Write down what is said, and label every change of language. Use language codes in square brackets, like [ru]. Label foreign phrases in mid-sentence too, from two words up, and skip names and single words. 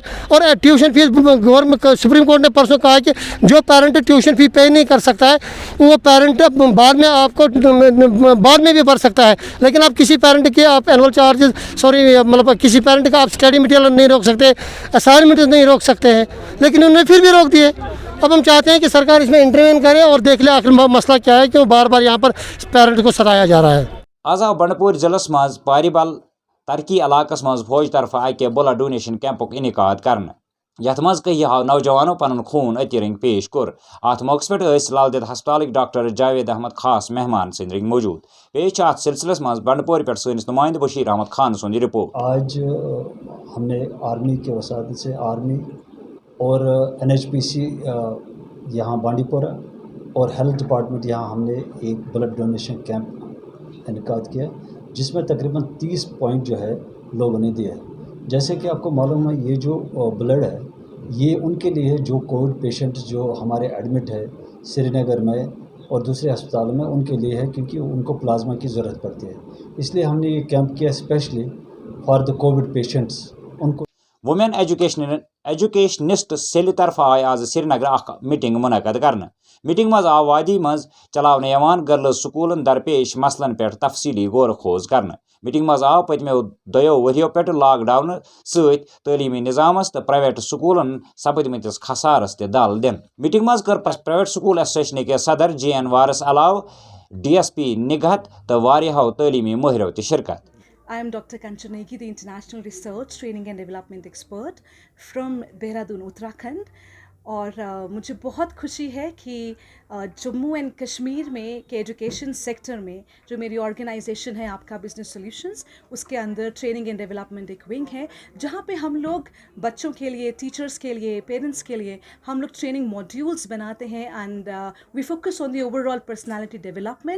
[hi] और [en] tuition fees government [hi] सुप्रीम कोर्ट ने परसों कहा कि जो पेरेंट [en] tuition fees pay [hi] नहीं कर सकता है वो पेरेंट बाद में आपको बाद में भी भर सकता है, लेकिन आप किसी पेरेंट के आप [en] annual charges [hi] मतलब किसी पेरेंट का आप [en] study material [hi] नहीं रोक सकते, असाइनमेंट नहीं रोक सकते हैं, लेकिन उन्होंने फिर भी रोक दिए। अब हम चाहते हैं कि सरकार इसमें इंटरवेन करे और देख ले आखिर मसला क्या है, क्यों बार बार यहाँ पर पेरेंट को सताया जा रहा है। [ks] आज आव बंडपोर जिलस मज पारीबल तरक्की इलाकस मज फौज तरफ अके [en] blood donation [ks] कैंपुक इनिकाद कर यथ मज कह नौजवानों पन खून अति रंग पेश कोर। अत मौके पे लाल देद हस्पताल डॉक्टर जावेद अहमद खास मेहमान सद रंग मौजूद। पेश अत सिलसिलस मज बंडपोर पे सनिस नुमाइंद बशीर अहमद खान सुंद रिपोर्ट। [hi] आज हमने आर्मी के वसात से आर्मी और NHPC यहाँ बांडीपोरा और हेल्थ डिपार्टमेंट यहाँ हमने एक [en] blood donation camp [hi] इनकाद किया, जिसमें तकरीबन 30 पॉइंट जो है लोगों ने दिया है। जैसे कि आपको मालूम है ये जो ब्लड है ये उनके लिए है जो [en] COVID patient [hi] जो हमारे एडमिट है श्रीनगर में और दूसरे अस्पतालों में, उनके लिए है, क्योंकि उनको प्लाज्मा की ज़रूरत पड़ती है। इसलिए हमने ये कैंप किया [en] specially for the COVID patients. [hi] उनको [ks] वुमेन एजुकेशनिस्ट सेल तरफ आय आज श्रीनगर मीटिंग मुनद कर। मीटिंग मज आव वादी मज चलाने गर्ल्स स्कूलन दरपेश मसलन पे तफसीली गौर खोज कर। मीटिंग मज आव पतमो 2 वरियों पे लॉकडाउन सत तलीमी निज़ामस तो प्राइवेट स्कूलन सपदमतिस खसारस दल दिन। मीटिंग मज कर प्राइवेट स्कूल एसोसिएशन के सदर JN वारस अलाव DSP निगहत तो वारियाहो तलीमी माहिरों शिरकत। [en] I am Dr. Kanchan Negi, the International Research, Training and Development Expert from Dehradun, Uttarakhand। [hi] और मुझे बहुत खुशी है कि जम्मू एंड कश्मीर में के [en] education sector [hi] में जो मेरी ऑर्गेनाइजेशन है आपका बिजनेस सॉल्यूशंस, उसके अंदर [en] training and development [hi] एक विंग है जहाँ पे हम लोग बच्चों के लिए, टीचर्स के लिए, पेरेंट्स के लिए हम लोग [en] training modules [hi] बनाते हैं [en] and we focus on the overall personality development.